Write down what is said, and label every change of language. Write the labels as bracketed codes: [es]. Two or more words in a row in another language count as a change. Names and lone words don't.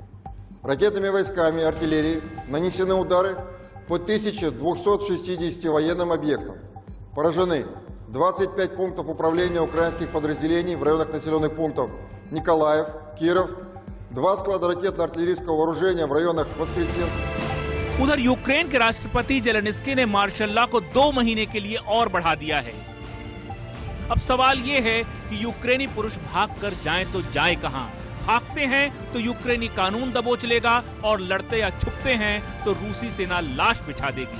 [ru] Ракетными войсками и артиллерией нанесены удары по 1260 военным объектам. Поражены 25 пунктов управления украинских подразделений в районах населенных пунктов Николаев, Кировск, 2 склада ракетно-артиллерийского вооружения в районах Воскресенск. [hi] उधर यूक्रेन के राष्ट्रपति जेलेनिस्की ने [en] martial law [hi] को 2 महीने के लिए और बढ़ा दिया है। अब सवाल ये है कि यूक्रेनी पुरुष भागकर जाएं तो जाए कहां? भागते हैं तो यूक्रेनी कानून दबोच लेगा और लड़ते या छुपते हैं तो रूसी सेना लाश बिछा देगी।